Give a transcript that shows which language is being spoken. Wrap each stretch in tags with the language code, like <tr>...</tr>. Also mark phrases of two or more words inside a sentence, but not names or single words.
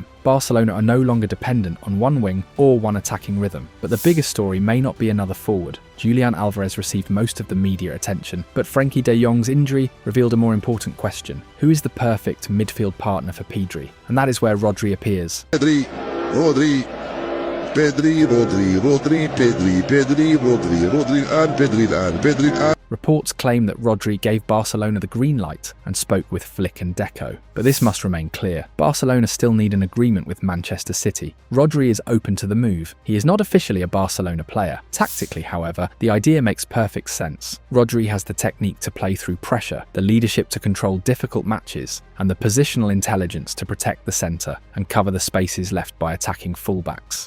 <en>Barcelona are no longer dependent on one wing or one attacking rhythm. But the biggest story may not be another forward. Julian Alvarez received most of the media attention, but Frenkie de Jong's injury revealed a more important question. Who is the perfect midfield partner for Pedri? And that is where Rodri appears. Pedri, Rodri, Pedri, Rodri, Rodri, Pedri, Pedri, Rodri, Rodri, and Pedri, and Pedri, and... Reports claim that Rodri gave Barcelona the green light and spoke with Flick and Deco. But this must remain clear. Barcelona still need an agreement with Manchester City. Rodri is open to the move. He is not officially a Barcelona player. Tactically, however, the idea makes perfect sense. Rodri has the technique to play through pressure, the leadership to control difficult matches, and the positional intelligence to protect the centre and cover the spaces left by attacking fullbacks.</en>